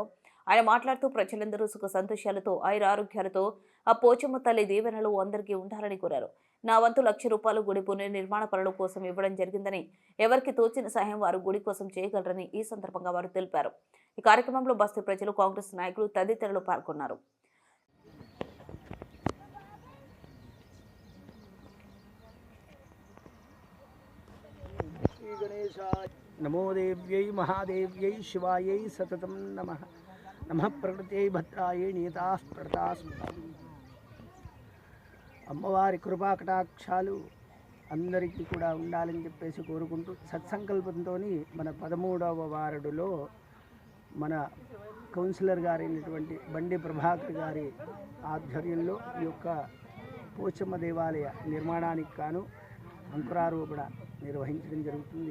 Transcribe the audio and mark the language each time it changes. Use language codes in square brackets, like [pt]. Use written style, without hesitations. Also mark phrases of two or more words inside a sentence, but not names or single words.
[te] ఆయన మాట్లాడుతూ ప్రజలందరూ సుఖ సంతోషాలతో ఆయురారోగ్యాలతో ఆ పోచమ్మ తల్లి దీవెనలు అందరికీ ఉండాలని కోరారు. నా వంతు రూపాయలు గుడి పునర్నిర్మాణ పనుల కోసం ఇవ్వడం జరిగిందని, ఎవరికి తోచిన సహాయం వారు గుడి కోసం చేయగలరని ఈ సందర్భంగా వారు తెలిపారు. ఈ కార్యక్రమంలో బస్తీ ప్రజలు, కాంగ్రెస్ నాయకులు తదితరులు పాల్గొన్నారు. [sa] नमो देव्यै महादेव्यै शिवायै सततं नमः. नमः प्रकृत्यै भद्रायै नियताः प्रताः. [te] అమ్మవారి కృపా కటాక్షాలు అందరికీ కూడా ఉండాలని చెప్పేసి కోరుకుంటూ సత్సంకల్పంతో మన 13వ వార్డులో మన కౌన్సిలర్ గారైనటువంటి బండి ప్రభాకర్ గారి ఆధ్వర్యంలో ఈ యొక్క పోచమ్మ దేవాలయ నిర్మాణానికి గాను అంకురారోపణ నిర్వహించడం జరుగుతుంది.